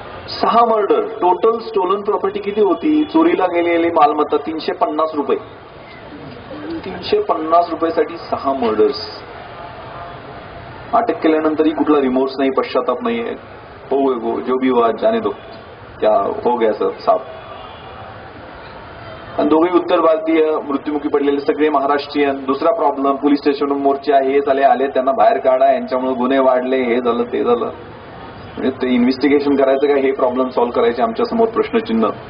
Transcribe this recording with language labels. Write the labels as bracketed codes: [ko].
[mr] 6 murder. Total stolen property किती होती? चोरीला गेलेली मालमत्ता 350 रुपये. 350 रुपयासाठी 6 मर्डर्स. अटक केल्यानंतरही कुठला रिमोर्स नाही, पश्चाताप नाही. [hi] हो जो भी हुआ जाने दो, क्या हो गया सर साहब. [mr] आणि दोघेही उत्तर भारतीय, मृत्युमुखी पडलेले सगळे महाराष्ट्रीयन. दुसरा प्रॉब्लेम, पोलीस स्टेशनवर मोर्चे हे आले, त्यांना बाहेर काढा, यांच्यामुळे गुन्हे वाढले, हे झालं ते झालं. म्हणजे ते इन्व्हेस्टिगेशन करायचं का, हे प्रॉब्लेम सॉल्व्ह करायचे आमच्या समोर प्रश्नचिन्ह.